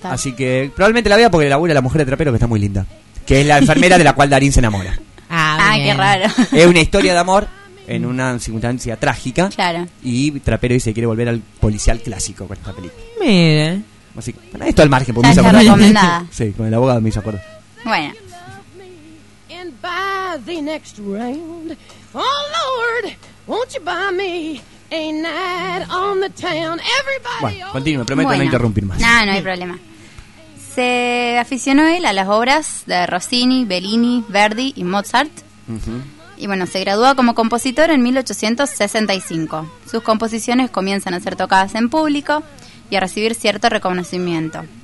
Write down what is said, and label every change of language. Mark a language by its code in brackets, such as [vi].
[es] Así que probablemente la vea porque labura la mujer de Trapero, que está muy linda, que es la enfermera de la cual Darín se enamora. Ah, qué raro. Es una historia de amor en una circunstancia trágica. Claro. Y Trapero dice que quiere volver al policial clásico con esta película. Mire. Así que, bueno, esto al margen, porque me hizo acordar. Recomendada. Sí, con el abogado me hizo acordar. Bueno. [en] And buy the next round. Oh, Lord, won't you buy me a night on the town? Everybody. [es] Bueno, continúe, prometo no interrumpir más. No hay problema. Se aficionó él a las obras de Rossini, Bellini, Verdi y Mozart. Uh-huh. Y bueno, se graduó como compositor en 1865. Sus composiciones comienzan a ser tocadas en público y a recibir cierto reconocimiento.